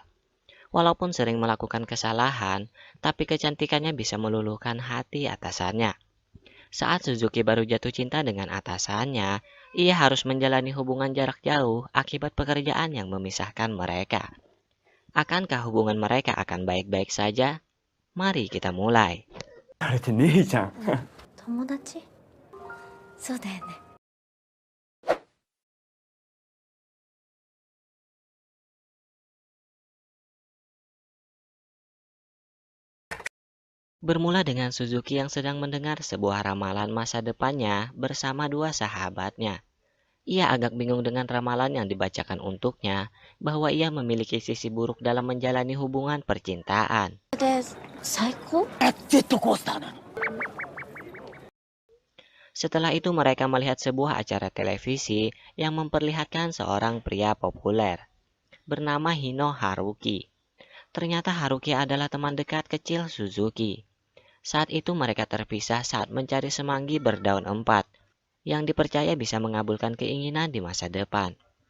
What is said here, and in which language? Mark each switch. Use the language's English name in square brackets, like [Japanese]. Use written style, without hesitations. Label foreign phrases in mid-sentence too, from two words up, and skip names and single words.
[Indonesian] Walaupun sering melakukan kesalahan, tapi kecantikannya bisa meluluhkan hati atasannya. Saat Suzuki baru jatuh cinta dengan atasannya, ia harus menjalani hubungan jarak jauh akibat pekerjaan yang memisahkan mereka. Akankah hubungan mereka akan baik-baik saja? Mari kita mulai. [Japanese] あれって姉ちゃん友達。そうだよね。 [Indonesian] Bermula dengan Suzuki yang sedang mendengar sebuah ramalan masa depannya bersama dua sahabatnya. Ia agak bingung dengan ramalan yang dibacakan untuknya bahwa ia memiliki sisi buruk dalam menjalani hubungan percintaan. [Japanese] で、最高。ジェットコースターなの。 [Indonesian] Setelah itu mereka melihat sebuah acara televisi yang memperlihatkan seorang pria populer bernama Hino Haruki. Ternyata Haruki adalah teman dekat kecil Suzuki. Saat itu mereka terpisah saat mencari semanggi berdaun empat yang dipercaya bisa mengabulkan keinginan di masa depan.